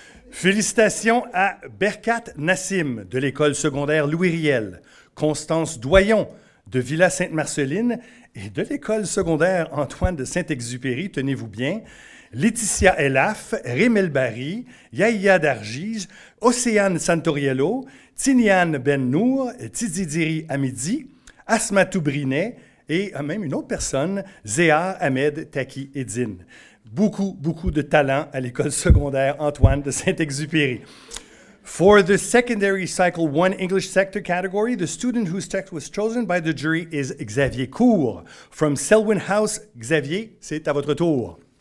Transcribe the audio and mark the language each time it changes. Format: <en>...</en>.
<fr>Félicitations à Berkat Nassim de l'École secondaire Louis Riel, Constance Doyon de Villa-Sainte-Marceline et de l'École secondaire Antoine de Saint-Exupéry, tenez-vous bien, Laetitia Elaf, Rémel Barry, Yahya Dargige, Océane Santoriello, Tiniane Ben-Nour, Tizidiri Amidi, Asmatou Brinet et même une autre personne, Zéhar Ahmed Taki Eddine. Beaucoup de talent à l'école secondaire Antoine de Saint-Exupéry.</fr> <en>For the secondary cycle 1 English sector category, the student whose text was chosen by the jury is Xavier Cour.</en> <fr>From Selwyn House, Xavier, c'est à votre tour.</fr>